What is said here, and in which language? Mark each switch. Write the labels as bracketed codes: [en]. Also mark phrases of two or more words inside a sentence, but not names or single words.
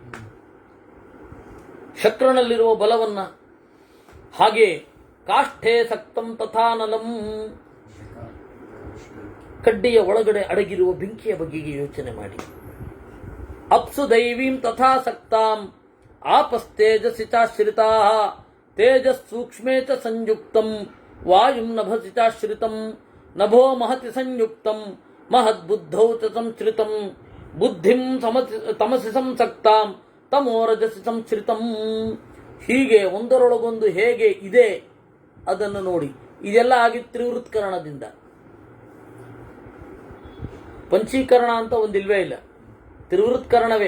[kn] ಶಕ್ರನಲ್ಲಿರುವ ಬಲವನ್ನ, ಹಾಗೆ [sa] ಕಾಷ್ಠೆ ಸಕ್ತಂ ತಥಾನಲಂ, [kn] ಕಡ್ಡಿಯ ಒಳಗಡೆ ಅಡಗಿರುವ ಬೆಂಕಿಯ ಬಗೆಗೆ ಯೋಚನೆ ಮಾಡಿ. [sa] ಅಪ್ಸು ದೈವೀಂ ತಥಾ ಸಕ್ತಾಂ ಆಪಸ್ತೇಜಸಿ ಚಾಶ್ರಿತಾ ತೇಜಸ್ ಸೂಕ್ಷ್ಮೇ ಚ ಸಂಯುಕ್ತಂ ವಾಯುಂ ನಭಸಿ ಚಾಶ್ರಿತಂ ನಭೋ ಮಹತಿ ಸಂಯುಕ್ತಂ ಮಹದ್ಬುದ್ಧೌ ಚ ಸಂಶ್ರಿತಂ ಬುದ್ಧಿಂ ತಮಸಿ ಸಂಸಕ್ತಾಂ ತಮೋರಜಸಿ ಸಂಶ್ರಿತಂ. [kn] ಹೀಗೆ ಒಂದರೊಳಗೊಂದು ಹೇಗೆ ಇದೆ ಅದನ್ನು ನೋಡಿ. ಇದೆಲ್ಲ ಆಗಿದ್ದು ತ್ರಿವೃತ್ಕರಣದಿಂದ. ಪಂಚೀಕರಣ ಅಂತ ಒಂದಿಲ್ವೇ ಇಲ್ಲ, ತ್ರಿವೃತ್ಕರಣವೇ.